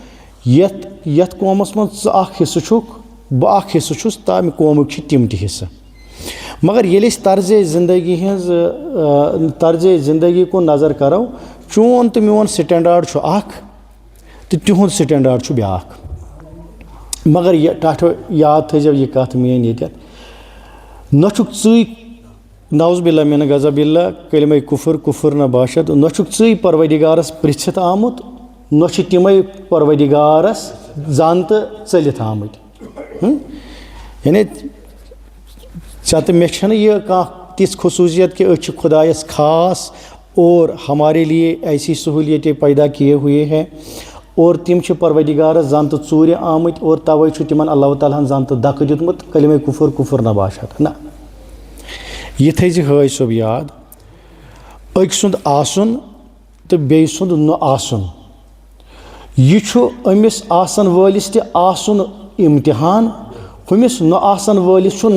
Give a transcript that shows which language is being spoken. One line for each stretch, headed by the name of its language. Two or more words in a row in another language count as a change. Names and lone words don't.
Kashmiri: یتھ قومس منٛز ژٕ اکھ حصہٕ چھُکھ بہٕ اکھ حصہٕ چھُس تمہِ قومٕکۍ چھِ تِم تہِ حصہٕ مگر ییٚلہِ أسۍ طرزِ زندگی ہِنٛز طرزِ زندگی کُن نظر کرو چون تہٕ میون سٹینڈاڈ چھُ اکھ تہٕ تِہُنٛد سٹینڈاڈ چھُ بیٛاکھ مگر یہِ ٹاٹھو یاد تھٲیزیو یہِ کتھ میٲنۍ ییٚتٮ۪تھ نہ چھُکھ ژٕے
Arabic: نعوذ باللہ من غضب اللہ
Persian: کلمہ کفر نہ باشد
Kashmiri: نہ چھُکھ ژٕے پروردگارس پرژھِتھ آمُت نہ چھِ تِمے پروردگارس زان تہٕ ژٔلِتھ آمٕتۍ یعنی ژےٚ تہٕ مےٚ چھَنہٕ یہِ کانٛہہ تِژھ خصوٗصیت کہ أسۍ چھِ خدایس خاص
Urdu: اور ہمارے لیے ایسی سہولیتیں پیدا کیے ہوئے ہیں اور
Kashmiri: تم چھِ پروردگارس زان تہٕ ژوٗرِ آمٕتۍ اور توے چھُ تِمن اللہ تعالیٰ ہن زان تہٕ دکہٕ دیُتمُت
Persian: کلمہ کفر نہ باشد
Kashmiri: نہ یہ تھٲیزِ حٲج صٲب یاد أکۍ سُنٛد آسُن تہٕ بیٚیہِ سُنٛد نہ آسُن یہ چھُ أمِس آسن وٲلِس تہِ آسُن امتحان ہُمِس نہ آسن وٲلِس چھُ